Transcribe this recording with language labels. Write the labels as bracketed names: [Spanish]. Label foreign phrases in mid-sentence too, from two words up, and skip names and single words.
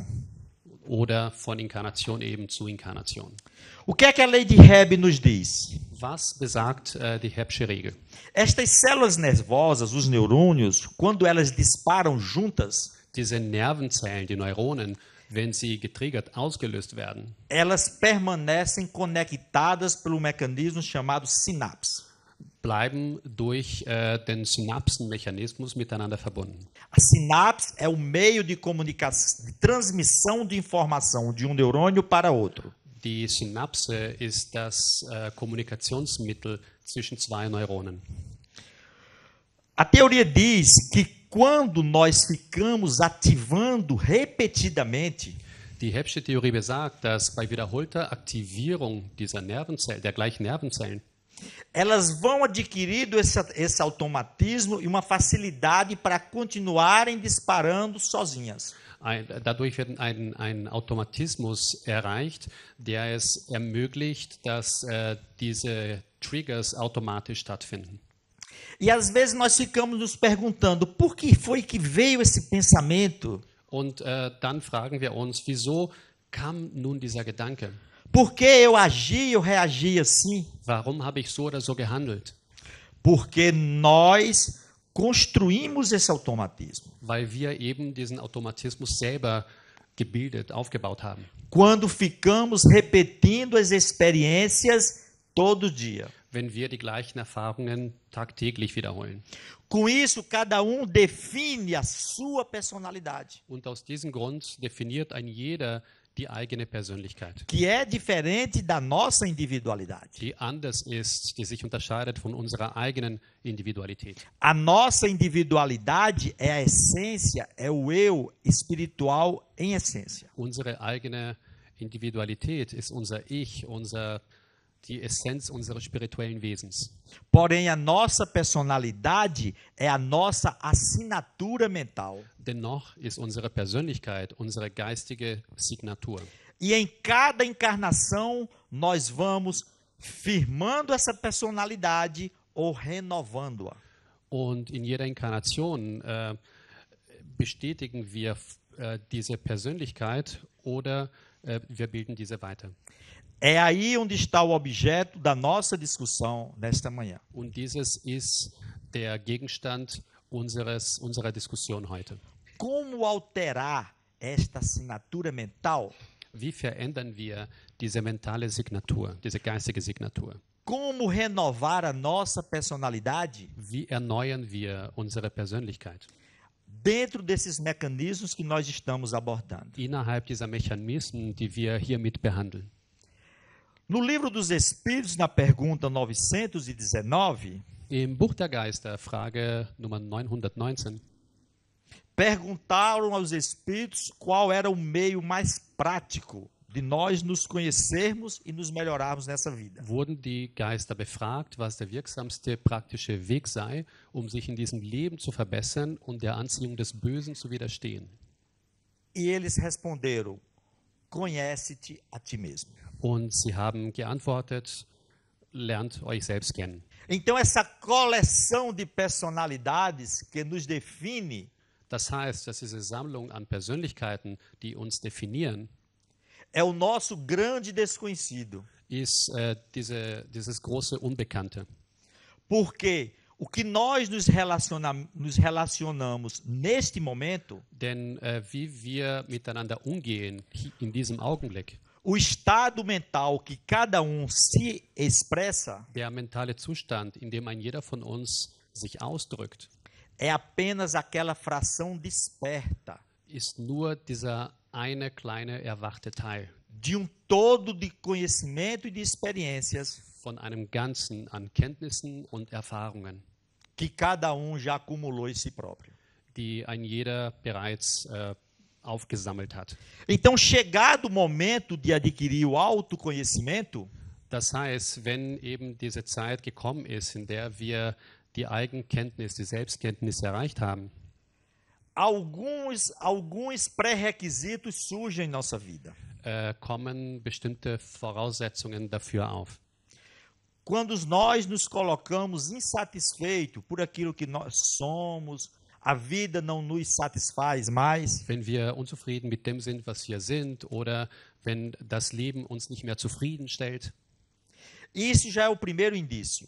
[German] Oder von Inkarnation eben zu Inkarnation. [Portuguese] O que é que a lei de Hebb nos diz? [German] Was besagt die Hebbsche Regel? [Portuguese] Estas células nervosas, os neurônios, quando elas disparam juntas, [German] Diese Nervenzellen, die Neuronen, wenn sie getriggert ausgelöst werden, [Portuguese] elas permanecem conectadas pelo mecanismo chamado sinapse. [German] bleiben durch den Synapsenmechanismus miteinander verbunden. [Portuguese] A sinapse é o meio de comunicação, de transmissão de informação de um neurônio para outro. [German] Die Synapse ist das Kommunikationsmittel zwischen zwei Neuronen. [Portuguese] A teoria diz que quando nós ficamos ativando repetidamente, [German] Die Hebbsche Theorie besagt, dass bei wiederholter Aktivierung dieser Nervenzellen, der gleichen Nervenzellen, [Portuguese] elas vão adquirindo esse automatismo e uma facilidade para continuarem disparando sozinhas. [German] dadurch wird ein Automatismus erreicht, der es ermöglicht, dass diese Triggers automatisch stattfinden. [Portuguese] E às vezes nós ficamos nos perguntando por que foi que veio esse pensamento? [German] Und dann fragen wir uns, wieso kam nun dieser Gedanke? [Portuguese] Por que eu agi, eu reagi assim? [German] Warum habe ich so oder so gehandelt? [Portuguese] Porque nós construímos esse automatismo. [German] Weil wir eben diesen Automatismus selber gebildet, aufgebaut haben. [Portuguese] Quando ficamos repetindo as experiências todo dia. [German] Wenn wir die gleichen Erfahrungen tagtäglich wiederholen. [Portuguese] Com isso, cada define a sua personalidade, [German] Und aus diesem Grund definiert ein jeder die eigene Persönlichkeit, [Portuguese] que é diferente da nossa individualidade. [German] die anders ist, die sich unterscheidet von unserer eigenen Individualität. [Portuguese] A nossa individualidade é a essência, é o eu espiritual em essência. [German] Unsere eigene Individualität ist unser Ich, die Essenz unseres spirituellen Wesens. [Portuguese] Porém, a nossa personalidade é a nossa assinatura mental. [German] Dennoch ist unsere Persönlichkeit unsere geistige Signatur. [Portuguese] E em cada encarnação, nós vamos firmando essa personalidade ou renovando-a. [German] Und in jeder Inkarnation bestätigen wir diese Persönlichkeit oder wir bilden diese weiter. [Portuguese] É aí onde está o objeto da nossa discussão nesta manhã. [German] Und dieses ist der Gegenstand unserer Diskussion heute. [Portuguese] Como alterar esta assinatura mental? [German] Wie verändern wir diese mentale Signatur, diese geistige Signatur? [Portuguese] Como renovar a nossa personalidade? [German] Wie erneuern wir unsere Persönlichkeit? [Portuguese] Dentro desses mecanismos que nós estamos abordando. [German] Innerhalb dieser Mechanismen, die wir hiermit behandeln. [Portuguese] No Livro dos Espíritos, na pergunta 919, [German] Im Buch der Geister, Frage Nummer 919, [Portuguese] perguntaram aos espíritos qual era o meio mais prático de nós nos conhecermos e nos melhorarmos nessa vida. [German] wurden die Geister befragt, was der wirksamste praktische Weg sei, um sich in diesem Leben zu verbessern und der Anziehung des Bösen zu widerstehen. [Portuguese] E eles responderam: conhece-te a ti mesmo. [German] Und sie haben geantwortet, lernt euch selbst kennen. [Portuguese] Então, essa coleção de personalidades que nos define [German] Das heißt, dass diese Sammlung an Persönlichkeiten, die uns definieren, [Portuguese] é o nosso grande desconhecido. [German] ist dieses große Unbekannte. [Portuguese] Porque o que nós nos relacionamos neste momento, [German] Denn wie wir miteinander umgehen in diesem Augenblick, [Portuguese] o estado mental que cada se expressa, [German] der mentale Zustand, in dem ein jeder von uns sich ausdrückt, [Portuguese] é apenas aquela fração desperta [German] ist nur dieser eine kleine erwachte Teil [Portuguese] de todo de conhecimento e de experiências [German] von einem Ganzen an Kenntnissen und Erfahrungen, [Portuguese] que cada já acumulou em si próprio. [German] die ein jeder bereits aufgesammelt hat. [Portuguese] Então, chegado o momento de adquirir o autoconhecimento, [German] Das heißt, wenn eben diese Zeit gekommen ist, in der wir die Eigenkenntnis, die Selbstkenntnis erreicht haben, [Portuguese] alguns pré-requisitos surgem em nossa vida. [German] kommen bestimmte Voraussetzungen dafür auf. [Portuguese] Quando nós nos colocamos insatisfeitos por aquilo que nós somos, a vida não nos satisfaz mais. [German] Wenn wir unzufrieden mit dem sind, was wir sind, oder wenn das Leben uns nicht mehr zufriedenstellt, [Portuguese] Isso já é o primeiro indício.